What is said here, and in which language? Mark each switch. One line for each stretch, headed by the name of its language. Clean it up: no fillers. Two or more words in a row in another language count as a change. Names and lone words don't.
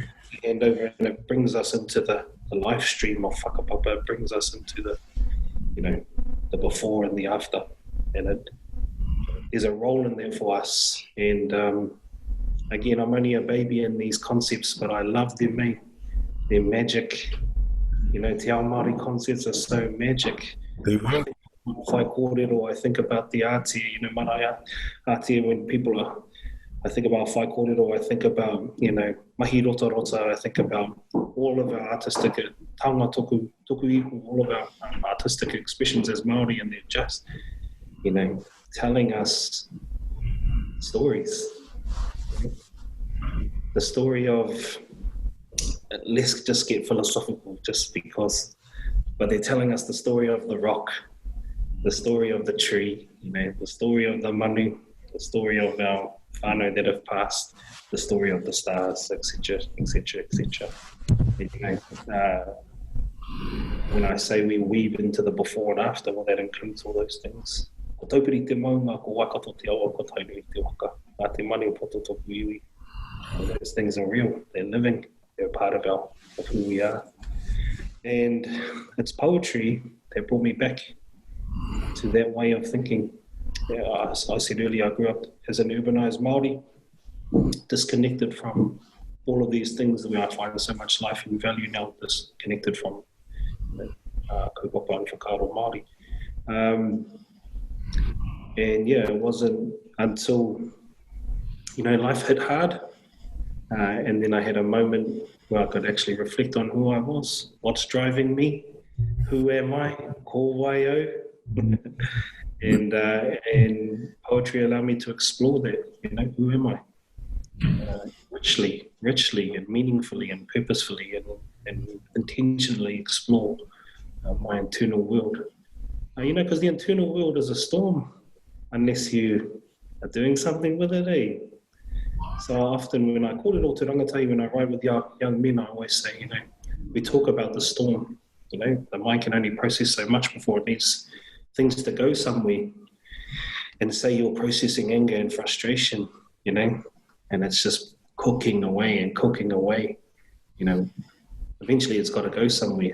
English: And it brings us into the live stream of whakapapa. It brings us into the, the before and the after. And there's a role in there for us. And again, I'm only a baby in these concepts, but I love them, eh? They're magic.
Māori: Te ao Māori
English: concepts are so magic.
Māori: Whai kōrero,
English: I think about the ati,
Māori: marae ati,
English: when people are, I think about
Māori: whai kōrero,
English: I think about,
Māori: mahi rota rota,
English: I think about all of our artistic,
Māori: taonga toku ihu,
English: all of our artistic expressions as Māori, and they're just, telling us stories. The story of, let's just get philosophical just because, but they're telling us the story of the rock, the story of the tree, the story of the manu, the story of our whānau that have passed, the story of the stars, etc., etc., etc. When I say we weave into the before and after, well, that includes all those things.
Māori: Ko taupiri te maunga, ko wakato te awa, ko taupiri te waka, a te mani o poto toku iwi.
English: Those things are real, they're living, they're a part of who we are. And it's poetry that brought me back to that way of thinking. As I said earlier, I grew up as an urbanized Māori, disconnected from all of these things where I find so much life and value now, disconnected from kaupapa and
Māori: whakaaro Māori.
English: And yeah, it wasn't until, life hit hard, and then I had a moment where I could actually reflect on who I was, what's driving me, who am I,
Māori: ko waio.
English: And poetry allowed me to explore that, who am I? Richly and meaningfully and purposefully and intentionally explore my internal world. Because the internal world is a storm unless you are doing something with it, eh? So often when I
Māori: kōrero te rangatahi,
English: when I ride with young men, I always say, we talk about the storm. The mind can only process so much before it needs things to go somewhere. And say you're processing anger and frustration, and it's just cooking away. Eventually it's got to go somewhere.